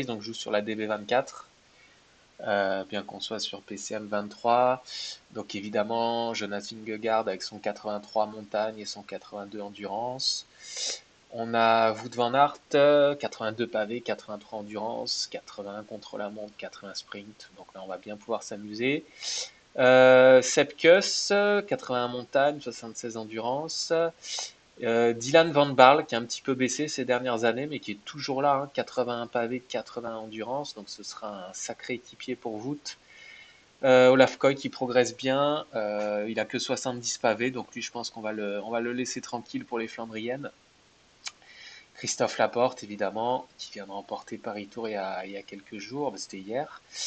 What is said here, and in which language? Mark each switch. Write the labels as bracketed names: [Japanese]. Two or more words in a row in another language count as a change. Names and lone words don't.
[French] Donc je joue sur la DB24. Bien qu'on soit sur PCM 23. Donc évidemment, Jonas Vingegaard avec son 83 montagne et son 82 endurance. On a Wout van Aert, 82 pavés, 83 endurance, 81 contre la montre, 80 sprint. Donc là, on va bien pouvoir s'amuser. Sepp Kuss, 81 montagne, 76 endurance. Dylan Van Baarle, qui a un petit peu baissé ces dernières années, mais qui est toujours là, hein, 81 pavés, 80 endurance. Donc ce sera un sacré équipier pour Wout. Olaf Koy qui progresse bien. Il a que 70 pavés, donc lui, je pense on va le laisser tranquille pour les Flandriennes. Christophe Laporte, évidemment, qui vient de remporter Paris Tour il y a quelques jours, c'était hier.